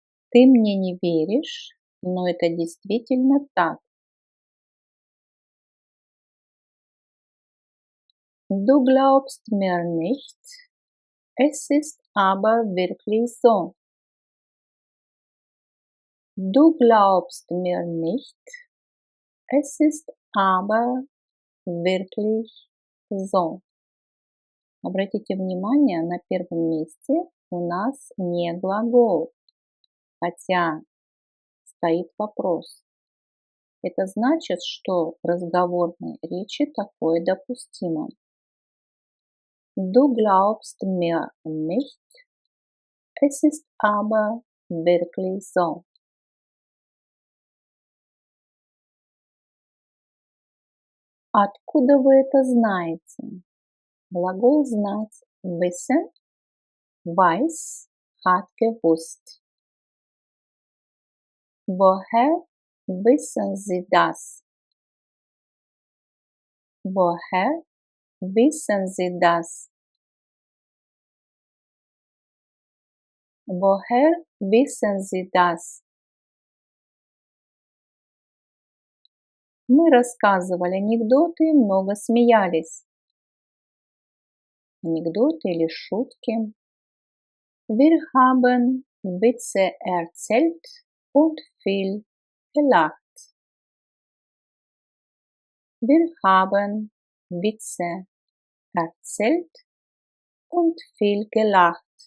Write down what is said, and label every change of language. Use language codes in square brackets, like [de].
[ru] Ты мне не веришь, но это действительно так. [de] Du glaubst mir nicht, es ist aber wirklich so. Du glaubst mir nicht, es ist aber wirklich so. [ru] Обратите внимание, на первом месте у нас не глагол, хотя стоит вопрос. Это значит, что в разговорной речи такое допустимо. [de] Du glaubst mir nicht, es ist aber wirklich so. [ru] Откуда вы это знаете? Глагол знать. [de] Wissen, weiß, hat gewusst. Woher wissen Sie das? Woher wissen Sie das? Woher wissen Sie das? [ru] Мы рассказывали анекдоты и много смеялись. Анекдоты или шутки. [de] Wir haben Witze erzählt und viel gelacht. Wir haben Witze erzählt und viel gelacht.